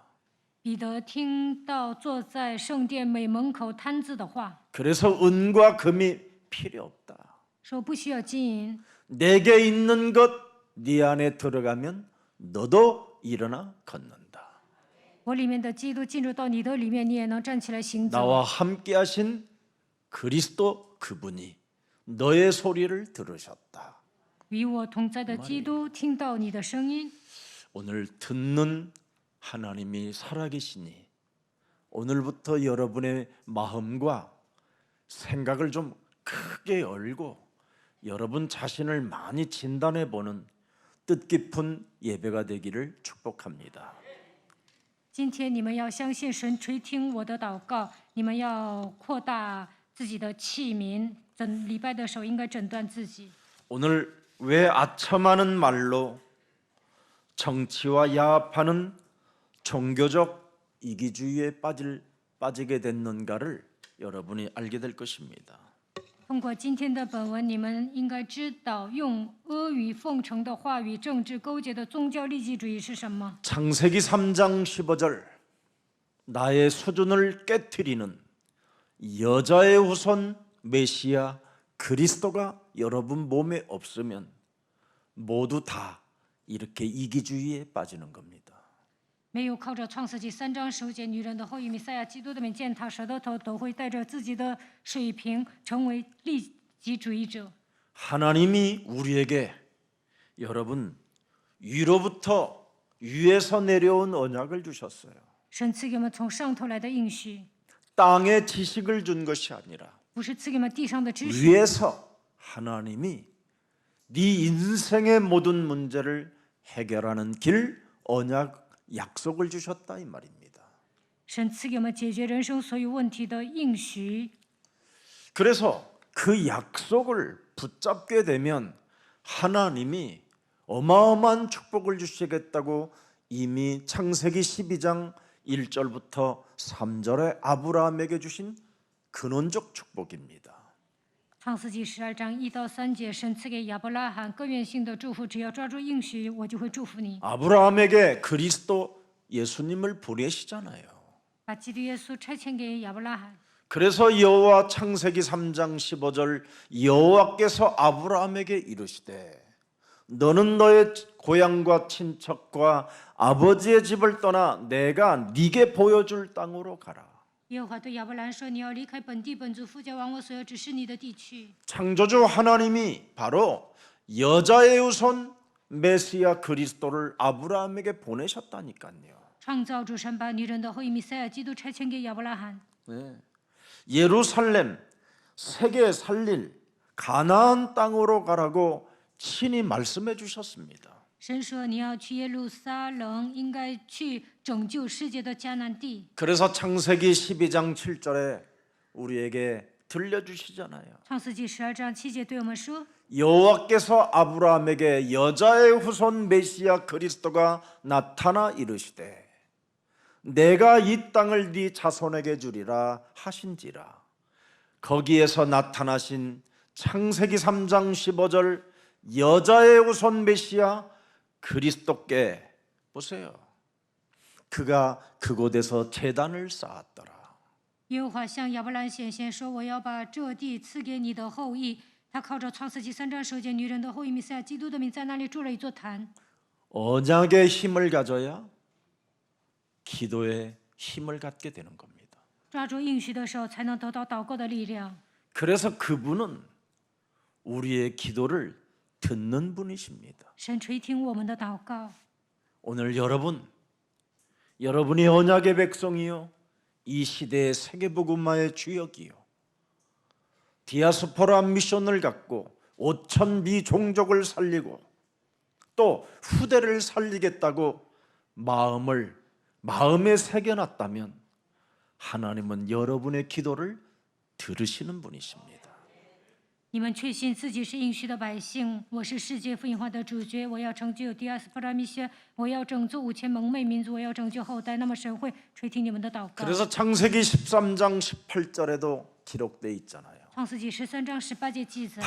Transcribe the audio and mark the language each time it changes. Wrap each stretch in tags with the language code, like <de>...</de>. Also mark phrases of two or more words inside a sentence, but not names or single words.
<zh>彼得听到坐在圣殿美门口摊子的话，</zh> <ko>그래서 은과 금이 필요 없다.</ko> <zh>说不需要金银，</zh> <ko>내게 있는 것 네 안에 들어가면 너도 일어나 걷는다.</ko> <zh>我里面的基督进入到你的里面，你也能站起来行走。</zh> <ko>나와 함께 하신 그리스도 그분이 너의 소리를 들으셨다.</ko> <zh>与我同在的基督听到你的声音，</zh> <ko>오늘 듣는 하나님이 살아계시니 오늘부터 여러분의 마음과 생각을 좀 크게 열고 여러분 자신을 많이 진단해 보는 뜻깊은 예배가 되기를 축복합니다.</ko> <zh>今天你们要相信神垂听我的祷告，你们要扩大自己的器皿。礼拜的时候应该诊断自己。</zh> <ko>오늘 왜 아첨하는 말로 정치와 야합하는 종교적 이기주의에 빠지게 됐는가를 여러분이 알게 될 것입니다.</ko> <zh>通过今天的本文，你们应该知道，用阿谀奉承的话语政治勾结的宗教利己主义是什么。</zh> <ko>창세기 3장 15절 나의 수준을 깨트리는 여자의 후손 메시아 그리스도가 여러분 몸에 없으면 모두 다 이렇게 이기주의에 빠지는 겁니다.</ko> <zh>没有靠着创世纪3章15节女人的后裔弥赛亚基督的名践踏蛇的头，都会带着自己的水平成为利己主义者。</zh> <ko>하나님이 우리에게 여러분 위에서 내려온 언약을 주셨어요.</ko> <zh>神赐给我们从上头来的应许，</zh> <ko>땅의 지식을 준 것이 아니라</ko> <zh>不是赐给我们地上的知识。</zh> <ko>위에서 하나님이 네 인생의 모든 문제를 해결하는 길 언약 약속을 주셨다 이 말입니다.</ko> <zh>神赐给我们解决人生所有问题的应许，</zh> <ko>그래서 그 약속을 붙잡게 되면 하나님이 어마어마한 축복을 주시겠다고 이미 창세기 12장 1절부터 3절에 아브라함에게 주신 근원적 축복입니다.</ko> <zh>创世纪12章1到3节，神赐给亚伯拉罕根源性的祝福，只要抓住应许，我就会祝福你。</zh> <ko>아브라함에게 그리스도 예수님을 보내시잖아요.</ko> <zh>把基督耶稣差遣给亚伯拉罕。</zh> <ko>그래서 여호와 창세기 3장 15절 여호와께서 아브라함에게 이르시되 너는 너의 고향과 친척과 아버지의 집을 떠나 내가 네게 보여줄 땅으로 가라.</ko> <zh>耶和华对亚伯兰说：“你要离开本地本族，父家往我所要指示你的地区。</zh> <ko>창조주 하나님이 바로 여자의 후손 메시아 그리스도를 아브라함에게 보내셨다니까요.</ko> <zh>创造主神把女人的后裔弥赛亚基督差遣给亚伯拉罕。</zh> <ko>네. 예루살렘 세계 살릴 가나안 땅으로 가라고 친히 말씀해 주셨습니다.</ko> <zh>神说：“你要去耶路撒冷，应该去拯救世界的迦南地。</zh> <ko>그래서 창세기 12장 7절에 우리에게 들려주시잖아요.</ko> <zh>创世纪12章7节对我们说：</zh> <ko>여호와께서 아브라함에게 여자의 후손 메시아 그리스도가 나타나 이르시되 내가 이 땅을 네 자손에게 주리라 하신지라. 거기에서 나타나신 창세기 3장 15절 여자의 후손 메시아 그리스도께 보세요. 그가 그곳에서 제단을 쌓았더라.</ko> <zh>耶和华向亚伯兰显现说：“我要把这地赐给你的后裔。” 他靠着创世纪3章10节女人的后裔弥赛亚基督的名，在那里筑了一座坛。</zh> <ko>언약의 힘을 가져야 기도의 힘을 갖게 되는 겁니다.</ko> <zh>抓住应许的时候，才能得到祷告的力量。</zh> <ko>그래서 그분은 우리의 기도를 듣는 분이십니다.</ko> <zh>神垂听我们的祷告。</zh> <ko>오늘 여러분이 언약의 백성이요, 이 시대의 세계복음화의 주역이요, 디아스포라 미션을 갖고 5천 미종족을 살리고 또 후대를 살리겠다고 마음에 새겨놨다면 하나님은 여러분의 기도를 들으시는 분이십니다.</ko> <zh>你们确信自己是应许的百姓，我是世界福音化的主角，我要成就第二斯普拉米歇，我要拯救5000蒙昧民族，我要拯救后代。那么神会垂听你们的祷告。</zh> <ko>그래서 창세기 13장 18절에도 기록돼 있잖아요.</ko> <zh>创世纪13章18节记载，</zh>